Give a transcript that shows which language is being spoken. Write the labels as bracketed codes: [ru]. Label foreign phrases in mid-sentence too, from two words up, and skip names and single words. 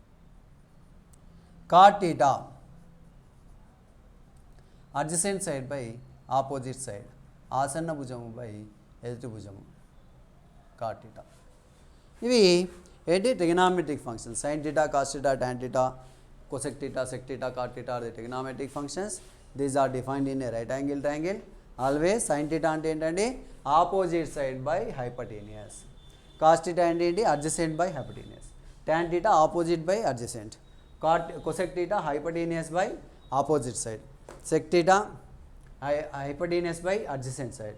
[en] cot theta adjacent side by opposite side, [te] ఆసన్న భుజము [en] బై [te] ఎదుటి భుజము. [en] cot theta. [te] ఇవి ఏంటి [en] trigonometric functions. sine theta, cos theta, tan theta, cosec theta, sec theta, cot theta are the trigonometric functions. These are defined in a right angle triangle. Always sin theta [te] అంటే ఏంటండి [en] opposite side by hypotenuse. cos theta [te] అంటే ఏంటి [en] adjacent by hypotenuse. tan theta opposite by adjacent. cosec theta hypotenuse by opposite side. sec theta hypotenuse by adjacent side.